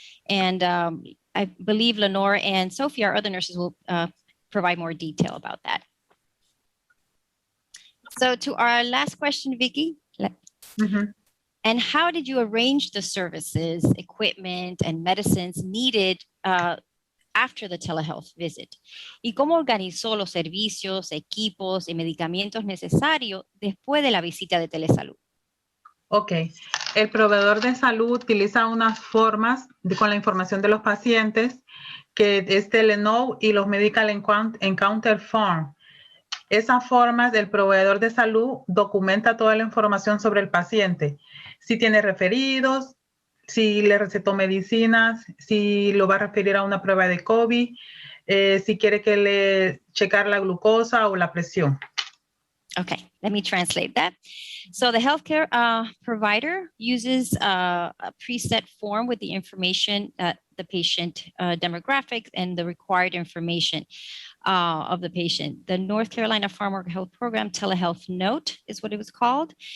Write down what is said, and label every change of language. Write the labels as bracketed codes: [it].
[en] And I believe Leonora and Sophie, our other nurses, will provide more detail about that. So to our last question, Vicky, and how did you arrange the services, equipment, and medicines needed after the telehealth visit? [es] ¿Y cómo organizó los servicios, equipos y medicamentos necesarios después de la visita de telesalud? Ok, el proveedor de salud utiliza unas formas con la información de los pacientes que es Telenow y los Medical Encounter Form. Esas formas del proveedor de salud documenta toda la información sobre el paciente. Si tiene referidos, si le recetó medicinas, si lo va a referir a una prueba de COVID, si quiere que le checar la glucosa o la presión. [en] Okay, let me translate that. So the healthcare provider uses a preset form with the information, the patient demographics and the required information of the patient. The North Carolina Farmworker Health Program Telehealth Note is what it was called.